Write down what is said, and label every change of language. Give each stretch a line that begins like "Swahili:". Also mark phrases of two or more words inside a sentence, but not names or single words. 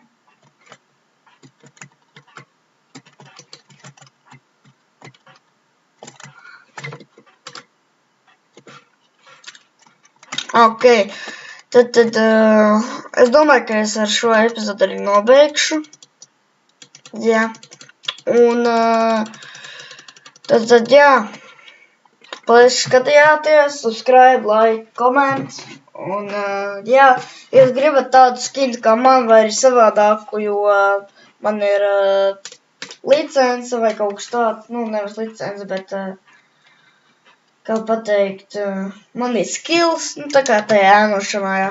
Latvian: Ok, tad es domāju, ka es ar šo epizodu arī nobeigšu. Jā. Un tad jā. Paldies, ka skatījāties,
English: subscribe, like, comment.
Latvian: Un jā, ja jūs gribat tādu skinu kā man vai arī savādāku, jo man ir licence vai kaut kas tāds, nu nevis licence, bet kā pateikt, man ir skills, nu tā kā tajā ēnošanā, jā.